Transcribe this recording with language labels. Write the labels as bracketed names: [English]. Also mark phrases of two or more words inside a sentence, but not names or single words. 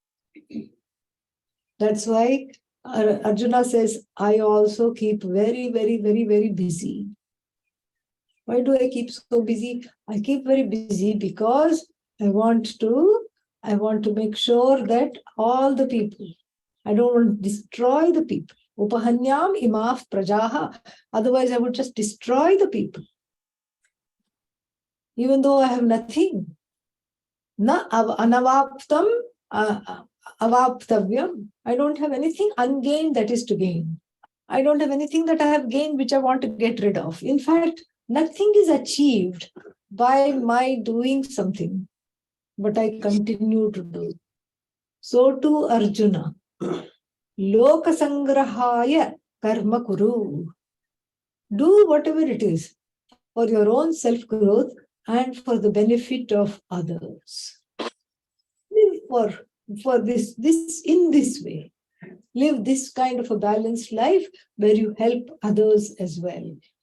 [English] That's why Arjuna says, I also keep very, very, very, very busy. Why do I keep so busy? I keep very busy because I want to make sure that all the people, I don't want to destroy the people. [Sanskrit] Upahanyam imaf prajaha. [English] Otherwise, I would just destroy the people. Even though I have nothing. [Sanskrit] Na anavaptam avaptavyam. [English] I don't have anything ungained that is to gain. I don't have anything that I have gained which I want to get rid of. In fact, nothing is achieved by my doing something, but I continue to do. So too Arjuna. [Sanskrit] Loka sangrahaya karma kuru. [English] Do whatever it is for your own self-growth and for the benefit of others. Live for this in this way. Live this kind of a balanced life where you help others as well.